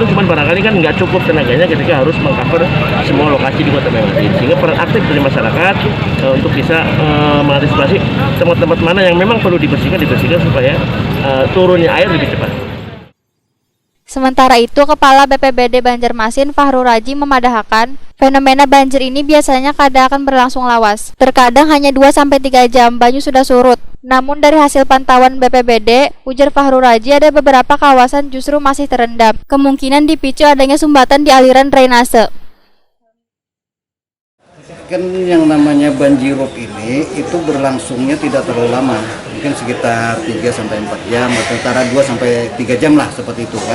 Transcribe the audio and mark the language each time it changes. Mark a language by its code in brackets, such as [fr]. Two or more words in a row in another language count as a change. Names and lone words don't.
[id] Cuman barangkali kan nggak cukup tenaganya ketika harus mengcover semua lokasi di Kota Banjarmasin. Sehingga peran aktif dari masyarakat untuk bisa mengantisipasi tempat-tempat mana yang memang perlu dibersihkan supaya turunnya air lebih cepat. Sementara itu, Kepala BPBD Banjarmasin Fahru Raji memadahkan, fenomena banjir ini biasanya kada akan berlangsung lawas. Terkadang hanya 2-3 jam banyu sudah surut. Namun dari hasil pantauan BPBD, ujar Fahru Raji ada beberapa kawasan justru masih terendam. Kemungkinan dipicu adanya sumbatan di aliran drainase. Kan yang namanya banjirop ini itu berlangsungnya tidak terlalu lama, mungkin sekitar 3-4 jam atau antara 2-3 jam lah seperti itu kan.